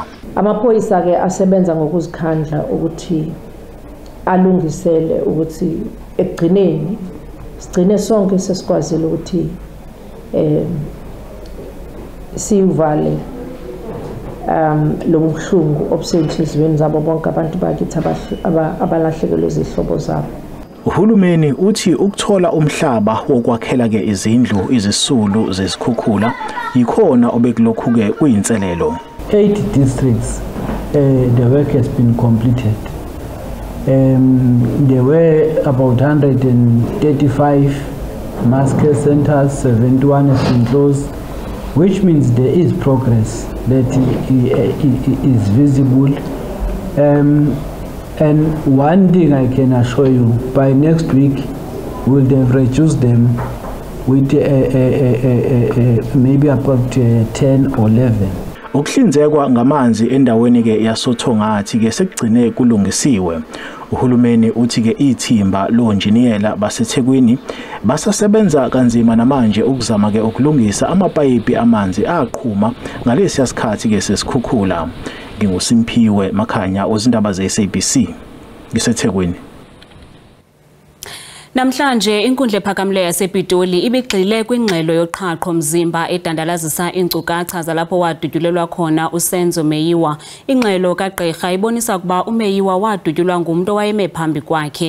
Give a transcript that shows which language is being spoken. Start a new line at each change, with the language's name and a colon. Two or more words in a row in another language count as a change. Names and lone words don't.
Zulu: Amaphoyisa ke asebenza ngokuzikhandla ukuthi alungisele ukuthi ekugcineni sigcine sonke sesikwazile ukuthi sivale lo mhlungu obusenhliziyweni zabo bonke abantu bakithi abalahlekelwe izihlobo zabo. Uhulumeni uthi ukuthola umhlaba wokwakhela ke izindlu izisulu zezikhukhula yikhona obekulokhu ke kuyinselelo.
English: 8 districts the work has been completed. There were about 135 mass care centers, 71 has been closed, which means there is progress that is visible. And one thing I can assure you, by next week, we'll have reduced them with maybe about 10 or 11.
Zulu: Ukuhlinzekwa ngamanzi endaweni ke yasothongathi ke sekugcine kulungisiwe. Uhulumeni uthi ke ithimba lonjiniyela baseThekwini basasebenza kanzima namanje ukuzama ke ukulungisa amapayipi amanzi aqhuma ngalesi sikhathi ke sesikhukhula. NginguSimphiwe Makhanya ozindaba ze-SABC ngiseThekwini.
Xhosa: Namhlanje inkundla ephakamileyo yasePitoli ibigxile kwingxelo yoqhaqho mzimba edandalazisa iinkcukacha zalapho wadutyulelwa khona uSenzo Meyiwa. Ingxelo kagqirha ibonisa ukuba uMeyiwa wadutyulwa ngumuntu owayeme phambi kwakhe.